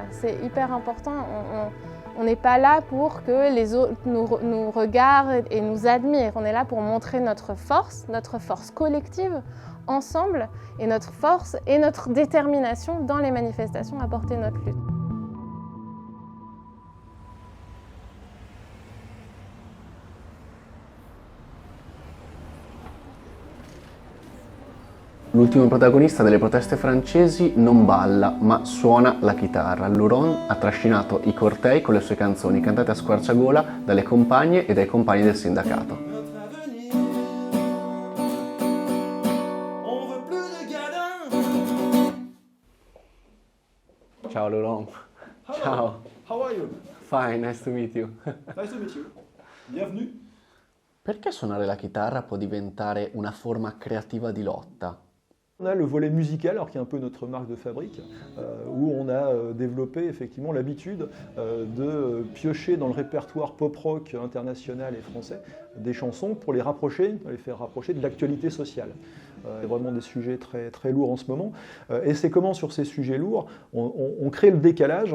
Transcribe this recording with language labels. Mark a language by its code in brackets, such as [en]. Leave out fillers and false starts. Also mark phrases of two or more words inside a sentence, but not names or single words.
[fr] C'est hyper important. On n'est pas là pour que les autres nous regardent et nous admirent. On est là pour montrer notre force collective, ensemble, et notre force et notre détermination dans les manifestations à porter notre lutte. [it] L'ultimo protagonista delle proteste francesi non balla, ma suona la chitarra. Luron ha trascinato i cortei con le sue canzoni, cantate a squarciagola dalle compagne e dai compagni del sindacato. Ciao Luron. [en] Hello. [it] Ciao. [en] How are you? Fine, nice to meet you. Nice to meet you. [fr] Bienvenue. [it] Perché suonare la chitarra può diventare una forma creativa di lotta? [fr] On a le volet musical, alors qui est un peu notre marque de fabrique, où on a développé effectivement l'habitude de piocher dans le répertoire pop-rock international et français des chansons pour les faire rapprocher de l'actualité sociale. C'est vraiment des sujets très, très lourds en ce moment. Et c'est comment sur ces sujets lourds, on crée le décalage.